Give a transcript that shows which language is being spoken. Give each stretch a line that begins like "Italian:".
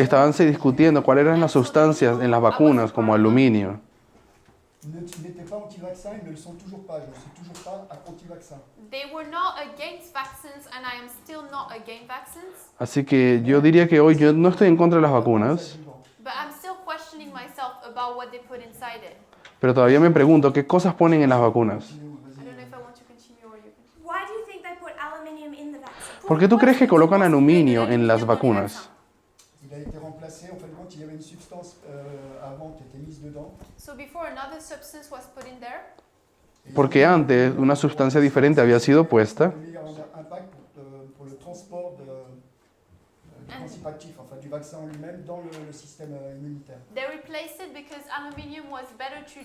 Spanish: Estaban discutiendo cuáles eran las sustancias en las vacunas como aluminio.
French: n'étaient pas anti-vaccins, ils ne le sont toujours pas. Je ne suis toujours pas anti-vaccin.
English: They were not against vaccines, and I am still not against vaccines.
Spanish: Así que yo diría que hoy yo no estoy en contra de las vacunas,
English: But I'm still questioning myself about what they put inside it.
Spanish: pero todavía me pregunto qué cosas ponen en las vacunas.
English: I don't know if I want to continue or you continue. Why do you think they put aluminium in the vaccine?
Spanish: ¿Por qué tú crees que colocan aluminio en las vacunas?
French: Il a été remplacé, en fin de compte, il y avait une substance avant qui était mise dedans.
English: So before another substance was put in there,
Spanish: Porque antes una sustancia diferente había sido puesta
French: Un meilleur impact pour le transport du principe actif, enfin du vaccin en lui-même, dans le système immunitaire.
English: they replaced it because aluminium was better